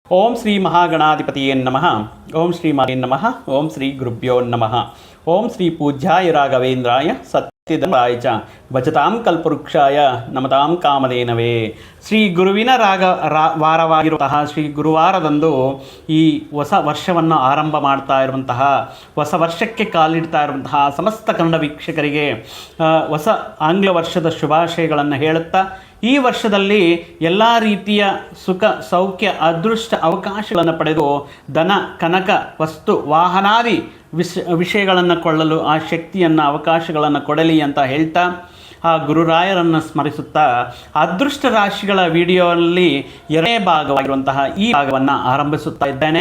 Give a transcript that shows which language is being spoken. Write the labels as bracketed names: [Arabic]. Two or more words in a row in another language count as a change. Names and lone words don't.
[Sanskrit] ಓಂ ಶ್ರೀ ಮಹಾಗಣಾಧಿಪತಿಯೇ ನಮಃ. ಓಂ ಶ್ರೀ ಮಾತೆ ನಮಃ. ಓಂ ಶ್ರೀ ಗುರುಭ್ಯೋ ನಮಃ. ಓಂ ಶ್ರೀ ಪೂಜ್ಯಾಯ ರಾಘವೇಂದ್ರಾಯ ಸತ್ಯಧರ್ಮಾಯ ಚ ಭಜತಾಂ ಕಲ್ಪವೃಕ್ಷಾಯ ನಮತಾಂ ಕಾಮಧೇನವೇ. [Kannada] ಶ್ರೀ ಗುರುವಿನ ವಾರವಾಗಿರುವಂತಹ ಶ್ರೀ ಗುರುವಾರದಂದು ಈ ಹೊಸ ವರ್ಷವನ್ನು ಆರಂಭ ಮಾಡ್ತಾ ಇರುವಂತಹ, ಹೊಸ ವರ್ಷಕ್ಕೆ ಕಾಲಿಡ್ತಾ ಇರುವಂತಹ ಸಮಸ್ತ ಕನ್ನಡ ವೀಕ್ಷಕರಿಗೆ ಹೊಸ ಆಂಗ್ಲ ವರ್ಷದ ಶುಭಾಶಯಗಳನ್ನು ಹೇಳುತ್ತಾ, ಈ ವರ್ಷದಲ್ಲಿ ಎಲ್ಲ ರೀತಿಯ ಸುಖ ಸೌಖ್ಯ ಅದೃಷ್ಟ ಅವಕಾಶಗಳನ್ನು ಪಡೆದು ಧನ ಕನಕ ವಸ್ತು ವಾಹನಾದಿ ವಿಷಯಗಳನ್ನು ಕೊಳ್ಳಲು ಆ ಶಕ್ತಿಯನ್ನು ಅವಕಾಶಗಳನ್ನು ಕೊಡಲಿ ಅಂತ ಹೇಳ್ತಾ, ಆ ಗುರುರಾಯರನ್ನು ಸ್ಮರಿಸುತ್ತಾ ಅದೃಷ್ಟ ರಾಶಿಗಳ ವಿಡಿಯೋನಲ್ಲಿ ಎರಡನೇ ಭಾಗವಾಗಿರುವಂತಹ ಈ ಭಾಗವನ್ನು ಆರಂಭಿಸುತ್ತಾ ಇದ್ದೇನೆ.